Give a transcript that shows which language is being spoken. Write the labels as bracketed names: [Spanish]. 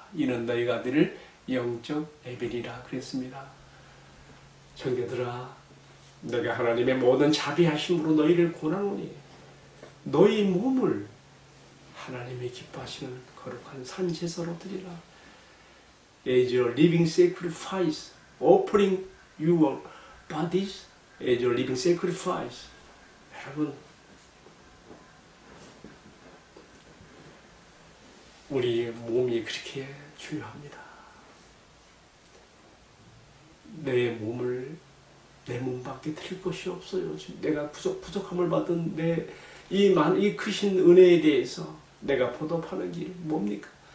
[Korean] 이는 너희가 드릴 영적 예배니라 그랬습니다. 형제들아, 너가 하나님의 모든 자비하심으로 너희를 권하노니 너희 몸을 하나님이 기뻐하시는 거룩한 산 제사로 드리라. [English] As your living sacrifice, offering your bodies as your living sacrifice. [Korean] 여러분, 우리 몸이 그렇게 중요합니다. 내 몸밖에 드릴 것이 없어요. 내가 부족함을 받은 이 크신 은혜에 대해서 내가 보답하는 길 뭡니까?